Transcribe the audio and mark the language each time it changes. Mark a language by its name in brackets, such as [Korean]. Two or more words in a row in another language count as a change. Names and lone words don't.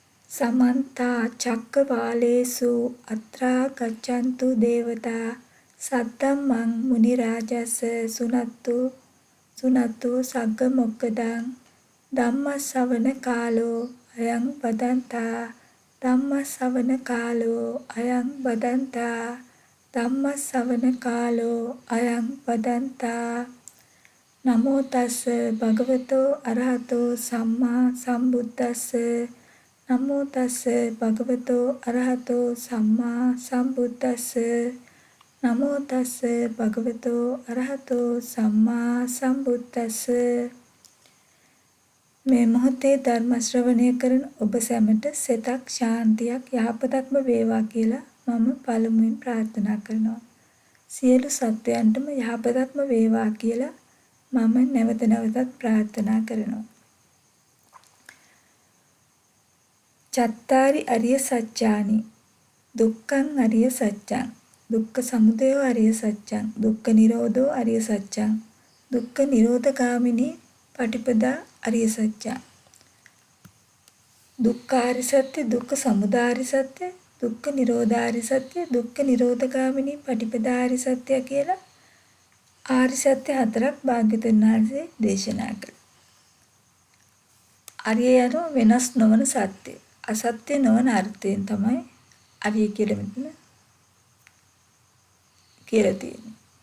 [Pali] समन्ता चक्रवालेषु अत्रा गच्छन्तु देवता सद्धम्मं मुनिराजस्य सुनतु सग्गमोक्खदं ධම්මස්සවන කාලෝ අයං බදන්තා ධම්මස්සවන කාලෝ අයං බදන්තා ධම්මස්සවන කාලෝ අයං බදන්තා නමෝ තස්ස භගවතෝ අරහතෝ සම්මා සම්බුද්දස්ස නමෝ තස්ස භගවතෝ අරහතෝ සම්මා සම්බුද්දස්ස නමෝ තස්ස භගවතෝ අරහතෝ සම්මා සම්බුද්දස්ස [Sinhala] මේ මොහොතේ ධර්ම ශ්‍රවණය කරන ඔබ සැමට සෙතක් ශාන්තියක් යහපතක්ම වේවා කියලා මම පළමුවෙන් ප්‍රාර්ථනා කරනවා. සියලු සත්වයන්ටම යහපතක්ම වේවා කියලා මම නැවත නැවතත් ප්‍රාර්ථනා කරනවා. [Pali] චත්තාරි අරිය සත්‍යානි දුක්ඛං අරිය සත්‍යං දුක්ඛ සමුදයෝ අරිය සත්‍යං දුක්ඛ නිරෝධෝ අරිය සත්‍යං දුක්ඛ නිරෝධගාමිනී පටිපදා අරිය සත්‍ය [Sinhala] දුක්ඛාරි සත්‍ය දුක්ඛ සමුදාය සත්‍ය දුක්ඛ නිරෝධාරි සත්‍ය දුක්ඛ නිරෝධගාමිනී පටිපදාරි සත්‍ය කියලා ආරි සත්‍ය හතරක් භාග්‍යවතුන් වහන්සේ දේශනා කළා. අරිය යන වෙනස් නොවන සත්‍ය අසත්‍ය නොවන අර්ථයෙන් තමයි අරිය කියලා මෙතන කියලා තියෙන්නේ.